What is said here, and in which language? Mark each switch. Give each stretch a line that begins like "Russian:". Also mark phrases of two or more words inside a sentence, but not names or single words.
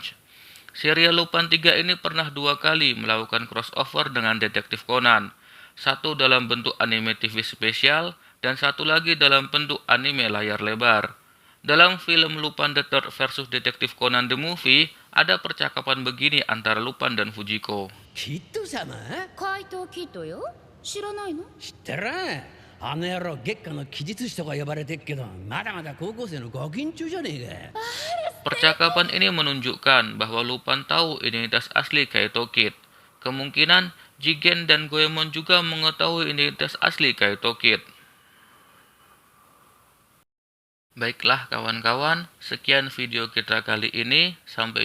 Indonesian: Serial Lupin III ini pernah 2 kali melakukan crossover dengan Detektif Conan. Satu dalam bentuk anime TV spesial, dan satu lagi dalam bentuk anime layar lebar. Dalam film Lupin the Third versus Detektif Conan the Movie, ada percakapan begini antara Lupin dan Fujiko.
Japanese: キッド様怪盗キッドよ。知らないの？知ってらあの野郎月下の奇術師とか呼ばれてっけど、まだまだ高校生のガキン中じゃねえか。
Indonesian: Percakapan ini menunjukkan bahwa Lupin tahu identitas asli Kaito Kid. Kemungkinan Jigen dan Goemon juga mengetahui identitas asli Kaito Kid. Baiklah kawan-kawan, sekian video kita kali ini.